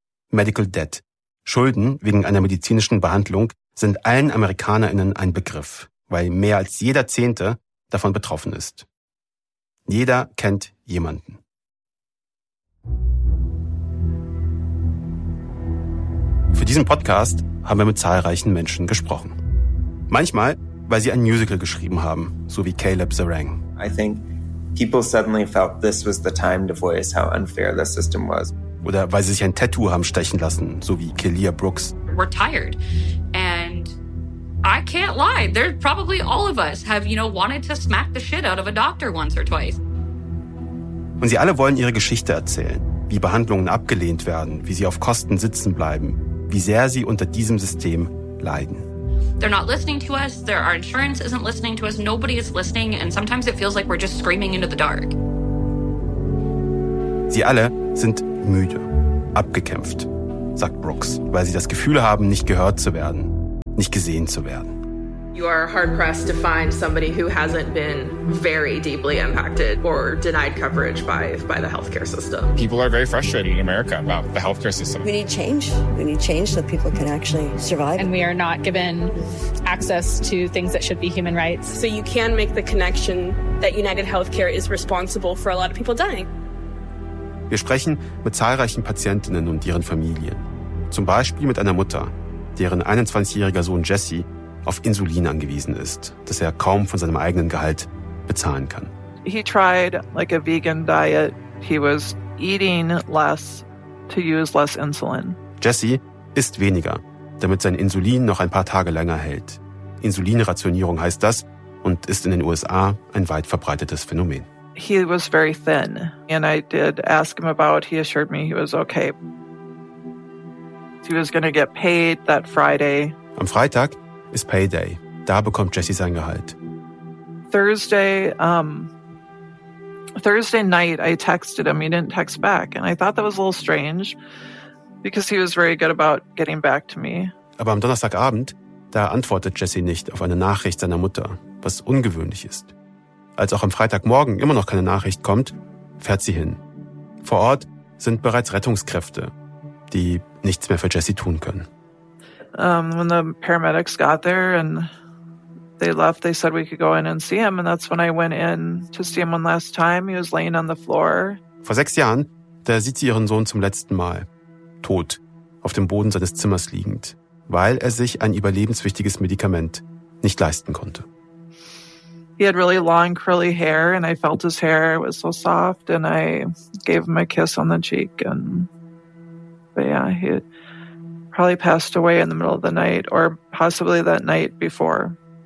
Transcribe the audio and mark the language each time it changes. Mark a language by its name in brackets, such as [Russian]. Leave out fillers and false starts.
[German] Medical Debt, Schulden wegen einer medizinischen Behandlung, sind allen AmerikanerInnen ein Begriff, weil mehr als jeder Zehnte davon betroffen ist. Jeder kennt jemanden. Für diesen Podcast haben wir mit zahlreichen Menschen gesprochen. Manchmal, weil sie ein Musical geschrieben haben, so wie Caleb Zerang. [English] I think people suddenly felt this was the time to voice how unfair the system was. [German] Oder weil sie sich ein Tattoo haben stechen lassen, so wie Kelia Brooks. [English] We're tired and I can't lie. There's probably all of us have, you know, wanted to smack the shit out of a doctor once or twice. [German] Und sie alle wollen ihre Geschichte erzählen, wie Behandlungen abgelehnt werden, wie sie auf Kosten sitzen bleiben, wie sehr sie unter diesem System leiden. [English] They're not listening to us. Our insurance isn't listening to us. Nobody is listening. And sometimes it feels like we're just screaming into the dark. Sie alle sind müde, abgekämpft, sagt Brooks, weil sie das Gefühl haben, nicht gehört zu werden, nicht gesehen zu werden. You are hard pressed to find somebody who hasn't been very deeply impacted or denied coverage by the healthcare system. People are very frustrated in America about the healthcare system. We need change. We need change so people can actually survive. And we are not given access to things that should be human rights. So you can make the connection that United Healthcare is responsible for a lot of people dying. [German] Wir sprechen mit zahlreichen Patientinnen und ihren Familien. Zum Beispiel mit einer Mutter, deren 21-jähriger Sohn Jesse auf Insulin angewiesen ist, das er kaum von seinem eigenen Gehalt bezahlen kann. [English] He tried like a vegan diet. He was eating less to use less insulin. [German] Jesse isst weniger, damit sein Insulin noch ein paar Tage länger hält. Insulinrationierung heißt das und ist in den USA ein weit verbreitetes Phänomen. [English] He was very thin and I did ask him about, he assured me he was okay. He was going to get paid that Friday. [German] Am Freitag ist Payday. Da bekommt Jesse sein Gehalt. [English] Thursday night I texted him. He didn't text back. And I thought that was a little strange because he was very good about getting back to me. [German] Aber am Donnerstagabend, da antwortet Jesse nicht auf eine Nachricht seiner Mutter, was ungewöhnlich ist. Als auch am Freitagmorgen immer noch keine Nachricht kommt, fährt sie hin. Vor Ort sind bereits Rettungskräfte, die nichts mehr für Jesse tun können. [English] When the paramedics got there and they left, they said we could go in and see him. And that's when I went in to see him one last time. He was laying on the floor. [German] Vor 6 Jahren, da sieht sie ihren Sohn zum letzten Mal, tot, auf dem Boden seines Zimmers liegend, weil er sich ein überlebenswichtiges Medikament nicht leisten konnte. [English] He had really long, curly hair and I felt his hair. It was so soft and I gave him a kiss on the cheek. But probably passed away in the middle of the night or possibly that night before.